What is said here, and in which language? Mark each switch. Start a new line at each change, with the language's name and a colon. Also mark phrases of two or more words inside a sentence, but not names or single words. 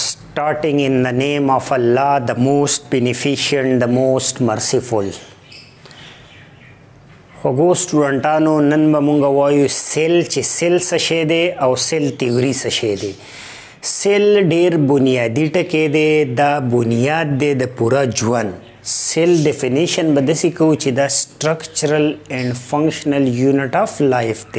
English: Starting in the name of Allah, the most beneficent, the most merciful.
Pashto: خوږو سټوډنټانو نن به مونږ وایو سیل چې سیل څه شی دی او
English: cell theory
Pashto: څه شی دی. سیل ډیر بنیادی ټکی دی، دا بنیاد دی د پوره ژوند. سیل ډیفینیشن به داسې کوو چې دا
English: structural and functional unit of life
Pashto: دی.